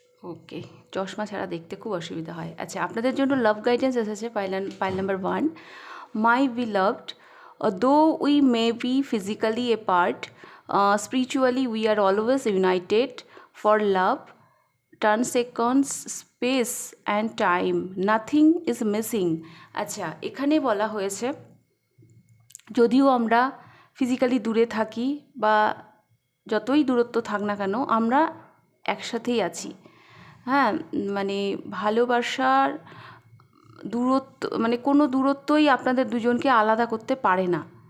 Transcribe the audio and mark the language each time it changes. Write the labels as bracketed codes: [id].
[bn] ওকে, চশমা ছাড়া দেখতে খুব অসুবিধা হয়। আচ্ছা, আপনাদের জন্য লাভ গাইডেন্স এসেছে pile number 1। [en] My beloved, though we may be physically apart, spiritually we are always united. For love, seconds, space and time, nothing is missing. [bn] আচ্ছা, এখানে বলা হয়েছে যদিও আমরা ফিজিক্যালি দূরে থাকি বা যতই দূরত্ব থাক না কেন, আমরা একসাথেই আছি। হ্যাঁ, মানে ভালোবাসার দূরত্ব, মানে কোনো দূরত্বই আপনাদের দুজনকে আলাদা করতে পারে না।